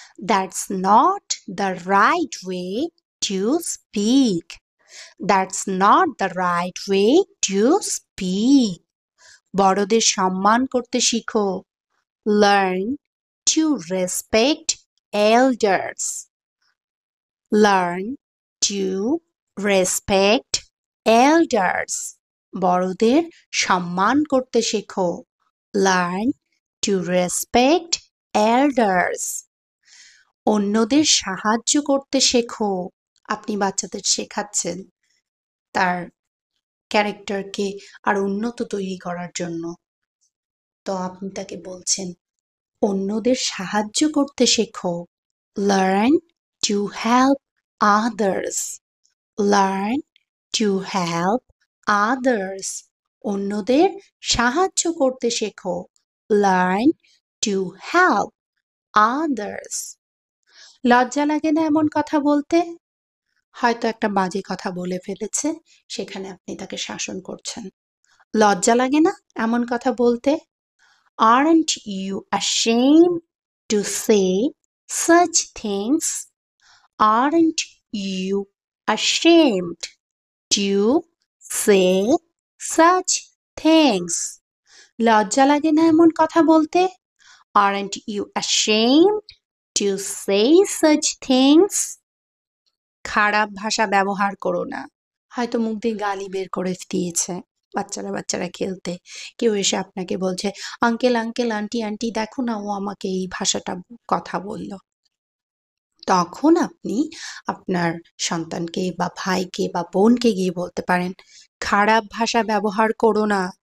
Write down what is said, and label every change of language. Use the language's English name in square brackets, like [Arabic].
[English] That's not the right way to speak. That's not the right way to speak. [Bangla] বড়দের সম্মান করতে শিখো। [English] Learn to respect elders. Learn to respect elders. [Bangla] বড়দের সম্মান করতে শেখো। [English] Learn to respect elders. [Bangla] অন্যদের সাহায্য করতে শেখো। আপনি বাচ্চাদের শেখাচ্ছেন তার ক্যারেক্টারকে আর উন্নত তৈরি করার জন্য। তো আপনি তাকে বলছেন, অন্যদের সাহায্য করতে শেখো। [English] Learn to help others. Learn to help others. [Bangla] অন্যদের সাহায্য করতে শেখো। [English] Learn to help others. [Bangla] লজ্জা লাগে না এমন কথা বলতে? হয়তো একটা বাজে কথা বলে ফেলেছে, সেখানে আপনি তাকে শাসন করছেন। লজ্জা লাগে না এমন কথা বলতে? [English] Aren't you ashamed to say such things? Aren't you ashamed to say such things? [Bangla] লজ্জা লাগে না এমন কথা বলতে? [English] Aren't you ashamed to say such things? [Bangla] খারাপ ভাষা ব্যবহার করো না। হয়তো মুখ দিয়ে গালি বের করে দিয়েছে, বাচ্চারা খেলতে, কেউ এসে আপনাকে বলছে, আঙ্কেল আঙ্কেল, আন্টি আন্টি, দেখো না ও আমাকে এই ভাষাটা কথা বলল। তখন আপনি আপনার সন্তানকে বা ভাইকে বা বোনকে গিয়ে বলতে পারেন, খারাপ ভাষা ব্যবহার করো না।